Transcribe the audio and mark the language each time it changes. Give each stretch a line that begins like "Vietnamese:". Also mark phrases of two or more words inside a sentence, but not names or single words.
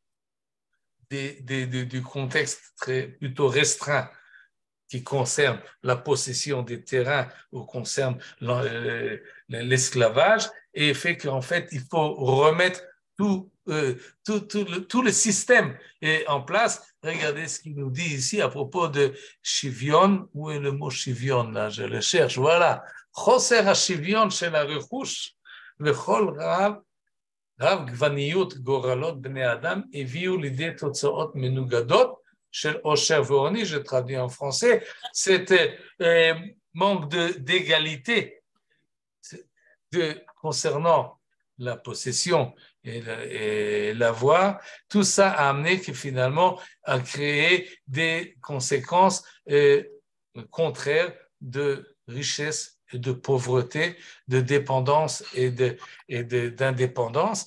French: du contexte plutôt restreint qui concerne la possession des terrains ou concerne l'esclavage, et fait qu'en fait, il faut remettre tout le système en place. Regardez ce qu'il nous dit ici à propos de Shivion. Où est le mot Shivion là? Je le cherche. Voilà.
Hebrew: חוסר השוויון של הרכוש וכל רב גווניות גורלות בני אדם הביאו לידי תוצאות מנוגדות של עושר ועוני,
French: je traduis en français, cet manque d'égalité concernant la possession et l'avoir, tout ça a amené que finalement a créé des conséquences contraires de richesse, de pauvreté, de dépendance et d'indépendance.